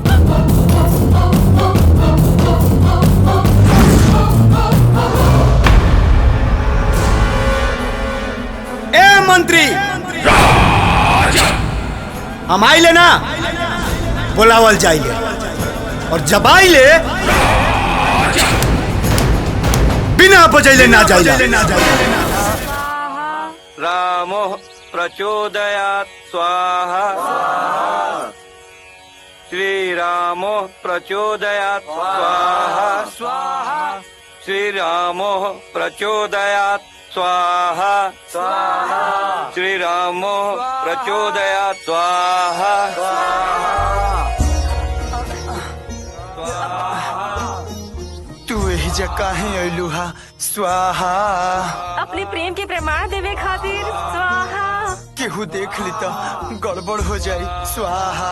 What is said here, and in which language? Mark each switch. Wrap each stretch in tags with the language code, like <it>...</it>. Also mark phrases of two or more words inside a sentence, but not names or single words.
<bho>ए मंत्री, हम आइले ना बुलावल जाइले, और जब आइले बिना बजैले ना जाइले।</bho> <sa>रामो प्रचोदयात् स्वाहा। श्री रामो प्रचोदयात् स्वाहा। श्री रामो प्रचोदयात् स्वाहा। श्री रामो प्रचोदयात् स्वाहा।</sa> <bho>तू यही जगह है अइलुहा स्वाहा। अपने प्रेम के प्रमाण देवे खातिर स्वाहा। केहू देख ली तो गड़बड़ हो जाई स्वाहा।</bho>